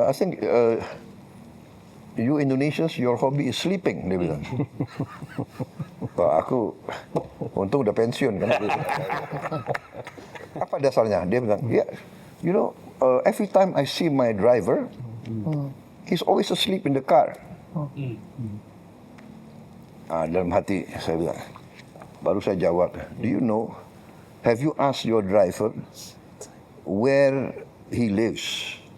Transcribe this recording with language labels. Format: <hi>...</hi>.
<en>I think you Indonesians, your hobby is sleeping.</en> <id>Dia bilang. Aku untung udah pensiun kan. Apa dasarnya? Dia bilang,</id> <en>yeah, you know, every time I see my driver, he's always asleep in the car.</en> <id>Dalam hati saya bilang, baru saya jawab,</id> <en>do you know, have you asked your driver where he lives?</en>